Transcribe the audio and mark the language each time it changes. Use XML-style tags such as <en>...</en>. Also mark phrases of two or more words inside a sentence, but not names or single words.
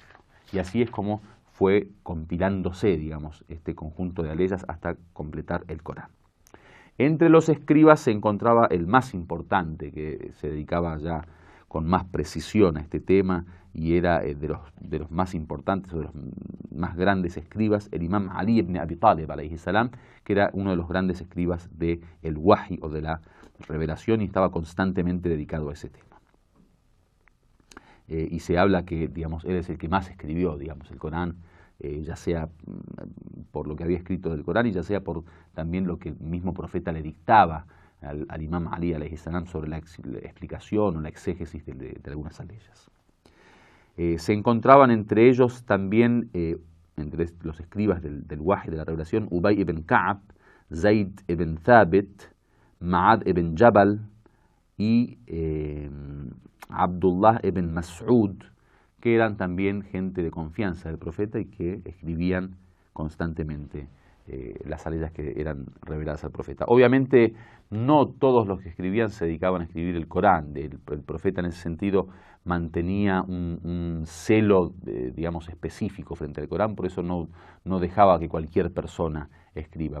<es>Y así es como fue compilándose, digamos, este conjunto de aleyas hasta completar el Corán. Entre los escribas se encontraba el más importante, que se dedicaba ya con más precisión a este tema y era de los más importantes o de los más grandes escribas, el imam Ali ibn Abi Talib,</es> <ar>عليه السلام,</ar> <es>que era uno de los grandes escribas del Wahi o de la revelación y estaba constantemente dedicado a ese tema. Y se habla que, digamos, él es el que más escribió, digamos, el Corán, ya sea por lo que había escrito del Corán y ya sea por también lo que el mismo profeta le dictaba al imam Ali</es> <ar>عليه السلام</ar> <es>sobre la explicación o la exégesis de algunas aleyas. Se encontraban entre ellos también, entre los escribas del Wahi, de la revelación, Ubay ibn Ka'ab, Zayd ibn Thabit, Ma'ad ibn Jabal y Abdullah ibn Mas'ud, que eran también gente de confianza del profeta y que escribían constantemente las aleyas que eran reveladas al profeta. Obviamente no todos los que escribían se dedicaban a escribir el Corán. El profeta en ese sentido mantenía un celo, digamos, específico frente al Corán, por eso no dejaba que cualquier persona escriba.</es>